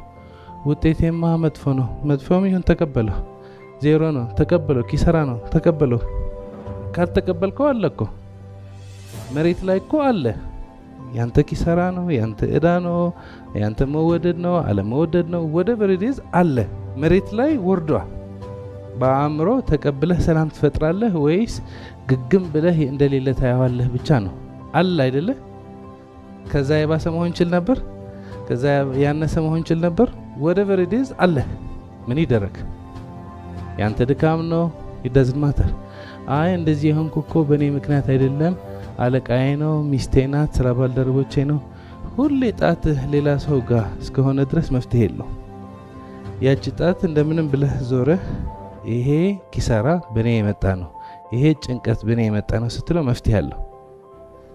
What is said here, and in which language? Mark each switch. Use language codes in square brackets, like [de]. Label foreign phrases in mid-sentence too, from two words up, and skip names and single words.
[am] ውጤቴማ መጥፎ ነው። መጥፎም ይሁን ተቀበለው። ዜሮ ነው ተቀበለው። ኪሳራ ነው ተቀበለው። ካልተቀበልከው አለ እኮ መሬት ላይ እኮ አለ። ያንተ ኪሳራ ነው፣ ያንተ እዳ ነው፣ ያንተ መወደድ ነው፣ አለመወደድ ነው፣ [en] whatever it is [am] አለ መሬት ላይ ወርዷል። በአእምሮ ተቀብለህ ሰላም ትፈጥራለህ ወይስ ግግም ብለህ እንደሌለ ታያዋለህ ብቻ ነው? አለ አይደለ? ከዛ የባሰ መሆን ይችል ነበር፣ ከዛ ያነሰ መሆን ይችል ነበር። [en] whatever it is [am] አለ። ምን ይደረግ? ያንተ ድካም ነው። [en] it doesn't matter። [am] አይ እንደዚህ የሆንኩ እኮ በእኔ ምክንያት አይደለም፣ አለቃዬ ነው፣ ሚስቴ ናት፣ ስራ ባልደረቦቼ ነው። ሁሌ ጣትህ ሌላ ሰው ጋር እስከሆነ ድረስ መፍትሄ የለው። ያቺ ጣት እንደምንም ብለህ ዞረህ ይሄ ኪሳራ በእኔ የመጣ ነው፣ ይሄ ጭንቀት በእኔ የመጣ ነው ስትለው መፍትሄ አለው።